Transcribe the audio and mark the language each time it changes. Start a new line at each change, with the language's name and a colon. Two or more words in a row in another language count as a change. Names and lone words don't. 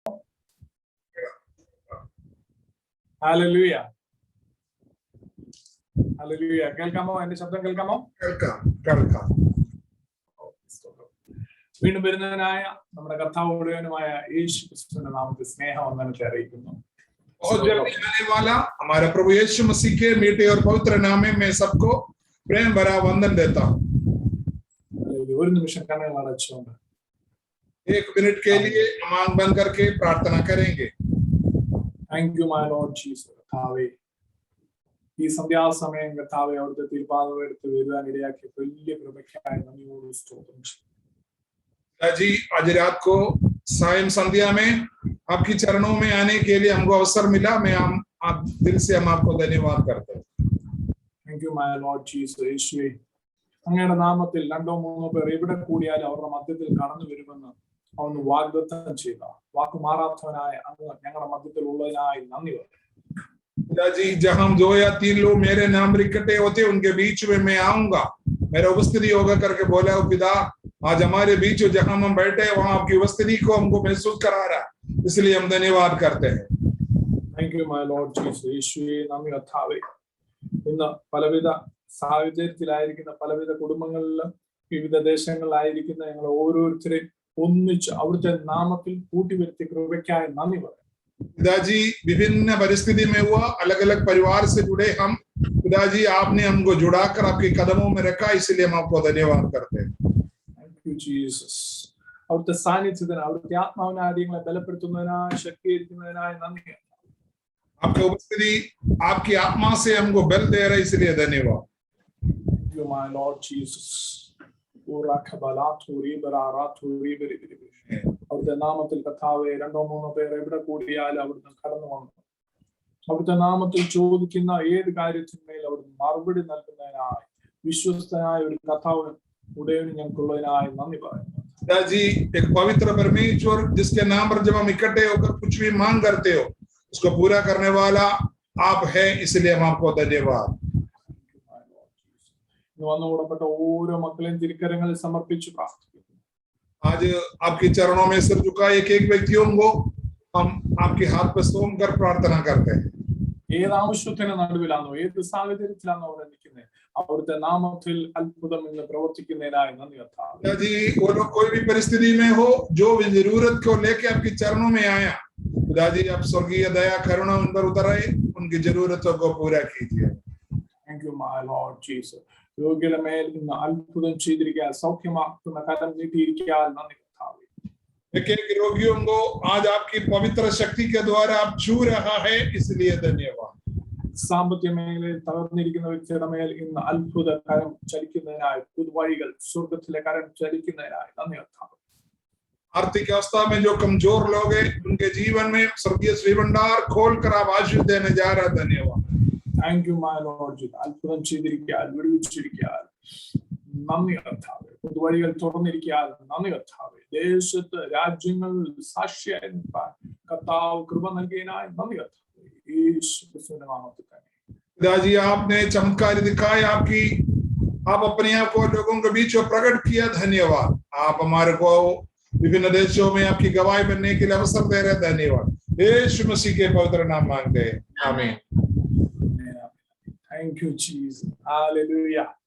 Malayalam: ഹല്ലേലൂയ, ഹല്ലേലൂയ. കേൾക്കാമോ? എന്റെ ശബ്ദം കേൾക്കാമോ? കേൾക്കാം. വീണ്ടും വരുന്നതിനായ നമ്മുടെ കർത്താവ് മുഴുവനുമായ യേശു ക്രിസ്തുവിന്റെ നാമത്തിൽ സ്നേഹവന്ദനത്തെ അറിയിക്കുന്നു.
Hindi: और जल्दी आने वाला हमारे प्रभु यीशु मसीह के मीठे और पवित्र नाम में मैं सबको प्रेम भरा वंदन देता हूँ.
Malayalam: ഒരു നിമിഷം കണ്ണുകൾ അടച്ചുകൊണ്ട്
Hindi: 1 मिनट के लिए हम आंख बंद करके प्रार्थना करेंगे.
English: Thank you my Lord Jesus.
Malayalam: കർത്താവേ, ഈ സന്ധ്യാസമയം കർത്താവെ അവിടുത്തെ തിരുപ്പാദം എടുത്ത് വരുവാൻ ഇടയാക്കിയ വലിയ കൃപയ്ക്കായി നന്ദിയോട് സ്തോത്രം ചെയ്യുന്നു.
Hindi: जी आज रात को सायं संध्या में आपकी चरणों में आने के लिए हमको अवसर मिला. मैं आप दिल से हम आपको धन्यवाद करते हैं.
English: Thank you my Lord Jesus.
Malayalam: യേശുവേ, അങ്ങയുടെ നാമത്തിൽ 2-3 പേർ എവിടെ കൂടിയാലും അവരുടെ മധ്യത്തിൽ കടന്നു വരുമെന്ന് അവന് വാഗ്ദത്തം ചെയ്ത വാക്ക് മാറാത്തവനായ അങ്ങ് ഞങ്ങളുടെ മധ്യത്തിൽ ഉള്ളതിനായി നന്ദി പറയും.
Hindi: जी जहां 2 या 3 लोग मेरे नाम इकट्ठे होते उनके बीच में मैं आऊंगा, मेरा उपस्थिति होगा करके बोला हो पिता. आज हमारे बीच जहां हम बैठे वहां आपकी उपस्थिति को हमको महसूस करा रहा है, इसलिए हम धन्यवाद करते हैं.
English: Thank you my Lord Jesus.
Malayalam: യേശുവേ, നന്ദി കർത്താവേ. ഇന്ന് പലവിധ സാഹചര്യത്തിലായിരിക്കുന്ന പലവിധ കുടുംബങ്ങളിലും വിവിധ ദേശങ്ങളിലായിരിക്കുന്ന ഞങ്ങൾ ഓരോരുത്തരെയും ഒന്നിച്ച് അവിടുത്തെ നാമത്തിൽ കൂട്ടിവരുത്തിയ കൃപയ്ക്കായി നന്ദി പറയും.
Hindi: पिताजी विभिन्न परिस्थिति में हुआ, अलग अलग परिवार से जुड़े हम, पिताजी आपने हमको जुड़ाकर आपके कदमों में रखा, इसलिए हम आपको धन्यवाद करते हैं.
English: Thank you, Jesus.
Malayalam: അവിടുത്തെ സാന്നിധ്യത്തിന് അവിടുത്തെ ആത്മാവിനെ കാര്യങ്ങളെ ബലപ്പെടുത്തുന്നതിനായി ശക്തീകരിക്കുന്നതിനായി നന്ദി.
Hindi: आपकी उपस्थिति आपकी आत्मा से हमको बल दे रहा है, इसलिए धन्यवाद.
English: Thank you, my Lord Jesus.
Malayalam: അവിടുത്തെ നാമത്തിൽ കർത്താവേ 2-3 പേർ എവിടെ കൂടിയാലും അവിടുന്ന് കടന്നു വന്നു അവിടുത്തെ നാമത്തിൽ ചോദിക്കുന്ന ഏത് കാര്യത്തിന്മേൽ അവിടുന്ന് മറുപടി നൽകുന്നതിനായി വിശ്വസ്തനായ ഒരു കർത്താവ് ഉടയവന് ഞങ്ങൾക്കുള്ളതിനായി നന്ദി പറയുന്നു.
Hindi: जी एक पवित्र परमेश्वर जिसके नाम पर जब हम इकट्ठे होकर कुछ भी मांग करते हो उसको पूरा करने वाला आप है, इसलिए हम आपको धन्यवाद.
Malayalam: വന്നുകൂടപ്പെട്ട ഓരോ മക്കളെയും തിരുക്കരങ്ങളിൽ സമർപ്പിച്ചു പ്രാർത്ഥിക്കുന്നു.
Hindi: आज आपके चरणों में सिर झुका एक व्यक्तियों को हम आपके हाथ पर सौंप कर प्रार्थना करते हैं.
Malayalam: ഏത് ആവശ്യത്തിന് നടുവിലാണോ ഏത് സാഹചര്യത്തിലാണോ അവിടെ നിൽക്കുന്നത് അവിടുത്തെ നാമത്തിൽ അത്ഭുതം ഇന്ന് പ്രവർത്തിക്കുന്നതിനായി നന്ദി കർത്താവേ.
Hindi: जी वो लोग कोई भी परिस्थिति में हो, जो भी जरूरत को लेके आपके चरणों में आया, खुदाजी आप स्वर्गीय दया करुणा उन पर उतर आए, उनकी जरूरतों को पूरा कीजिए.
English: Thank you, my Lord Jesus.
Malayalam: രോഗിയുടെ മേൽ ഇന്ന് അത്ഭുതം ചെയ്തിരിക്കാൻ സൗഖ്യമാക്കുന്ന കരം നീട്ടിയിരിക്കാൻ നന്ദി കർത്താവേ.
Hindi: एक रोगियों को आज आपकी पवित्र शक्ति के द्वारा आप छू रहा है, इसलिए धन्यवाद.
Malayalam: സാമ്പത്തിക മേഖലയിൽ തകർന്നിരിക്കുന്ന വ്യക്തിയുടെ മേൽ ഇന്ന് അത്ഭുത കരം ചലിക്കുന്നതിനായി പുതുവഴികൾ സ്വർഗത്തിലെ കരം ചലിക്കുന്നതിനായി നന്ദി കർത്താവേ.
Hindi: आर्थिक अवस्था में जो कमजोर लोग हैं उनके जीवन में स्वर्गीय श्रीभंडार खोल कर आप आशीष देने जा रहा है, धन्यवाद.
English: Thank you, my Lord Jesus.
Malayalam: അത്ഭുതം ചെയ്തിരിക്കാൻ വിടുവിച്ചിരിക്കാൻ നന്ദി കർത്താവേ. പുതുവഴികൾ തുറന്നിരിക്കാൻ നന്ദി കർത്താവേ. ദേശത്ത് രാജ്യങ്ങളിൽ സാക്ഷിയായി നിൽക്കാൻ കർത്താവ് കൃപ നൽകിയതിനായി നന്ദി കർത്താവേ. യേശു ക്രിസ്തുവിന്റെ നാമത്തിൽ തന്നെ.
Hindi: पिताजी आपने चमत्कार दिखाए, आप अपने आप को लोगों के बीच में प्रकट किया, धन्यवाद. आप हमारे को विभिन्न देशों में आपकी गवाही बनने के लिए अवसर दे रहे, धन्यवाद. यीशु मसीह के पवित्र नाम मांगते हैं, आमीन.
English: Thank you, Jesus. Hallelujah.